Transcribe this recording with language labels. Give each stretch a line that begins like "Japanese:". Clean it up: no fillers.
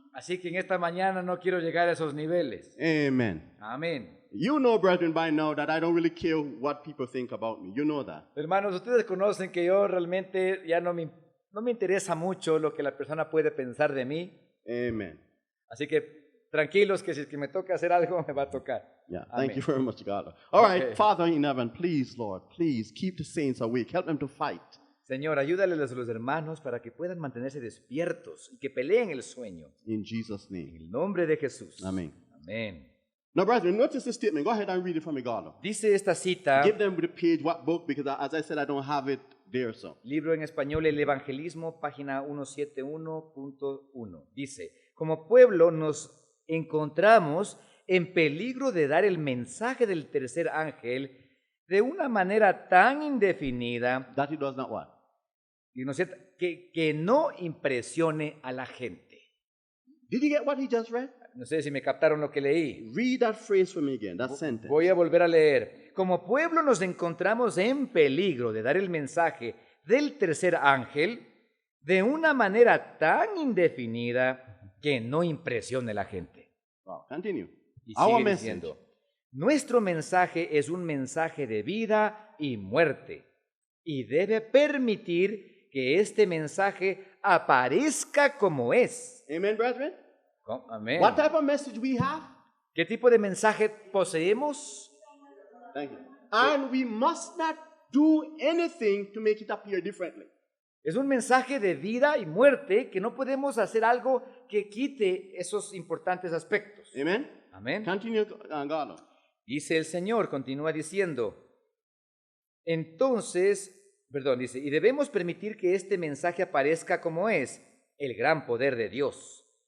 Spanish: Así que en esta mañana no quiero llegar a esos niveles.
English: Amen.
Spanish: Amén.
English: You know, brethren, by now that I don't really care what people think about me. You know that.
Spanish: Hermanos, ustedes conocen que yo realmente ya no me interesa mucho lo que la persona puede pensar de mí.
English: Amen.
Spanish: Así que tranquilos que si es que me toca hacer algo, me va a tocar.
English: Yeah, Amen. thank you very much, God. All right, Okay. Father in heaven, please, Lord, please keep the saints awake. Help them to fight.
Spanish: Señor, ayúdales a los hermanos para que puedan mantenerse despiertos y que peleen el sueño.
English: In Jesus'
Spanish: En name. el nombre de Jesús. Amén. Amén.
English: Now, brethren, notice this statement. Go ahead and read it from me, God.
Spanish: Dice esta cita,
English: Give them the page, what book, because as I said, I don't have it there, so.
Spanish: libro en español El Evangelismo, página 171.1. Dice, como pueblo nos encontramos en peligro de dar el mensaje del tercer ángel de una manera tan indefinida
English: That it does not what?
Spanish: y ¿no es cierto? que no impresione a la gente.
English: Did you get what he just read?
Spanish: No sé si me captaron lo que leí.
English: Read that phrase for me again, that sentence.
Spanish: Voy a volver a leer. Como pueblo nos encontramos en peligro de dar el mensaje del tercer ángel de una manera tan indefinida que no impresione a la gente.
English: Wow, continue.
Spanish: Y
English: Our
Spanish: sigue
English: message.
Spanish: diciendo, nuestro mensaje es un mensaje de vida y muerte y debe permitir que este mensaje aparezca como es.
English: Amen, brethren?
Spanish: Amén.
English: What type of message we have?
Spanish: ¿Qué tipo de mensaje poseemos?
English: Thank you. And we must not do anything to make it appear differently.
Spanish: Es un mensaje de vida y muerte que no podemos hacer algo que quite esos importantes aspectos.
English: Amen?
Spanish: Amén.
English: Continue, God.
Spanish: Dice el Señor, continúa diciendo, entonces, dice, y debemos permitir que este mensaje aparezca como es, el gran poder de Dios.